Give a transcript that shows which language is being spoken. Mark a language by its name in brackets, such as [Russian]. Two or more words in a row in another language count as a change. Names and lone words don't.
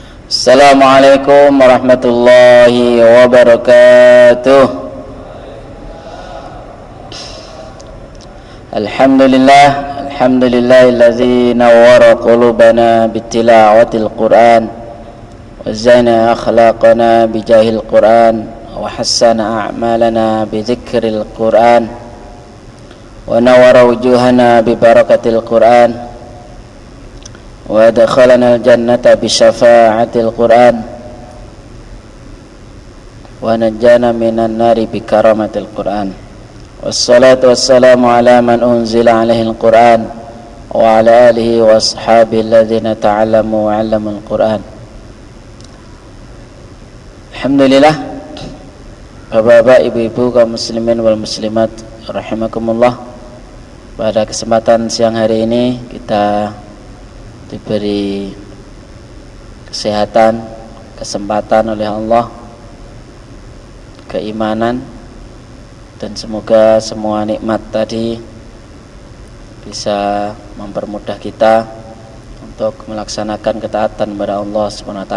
[Arabic] السلام عليكم ورحمة الله وبركاته. الحمد لله الذي نور قلوبنا بتلاوة القرآن وزين أخلاقنا بجاه القرآن وحسن أعمالنا بذكر القرآن ونور وجوهنا ببركة القرآن وأدخلنا الجنة بشفاعة القرآن ونجانا من النار بكرامة القرآن. والصلاة والسلام على من أنزل عليه القرآن وعلى آله وأصحابه الذين تعلموا وعلموا القرآن. [Indonesian] Alhamdulillah, Bapak-bapak, ibu-ibu, kaum [Arabic] المسلمين والمسلمات رحمكم الله. [Indonesian] Pada kesempatan siang hari ini kita diberi kesehatan, kesempatan oleh Allah, keimanan, dan semoga semua nikmat tadi bisa mempermudah kita untuk melaksanakan ketaatan kepada Allah SWT.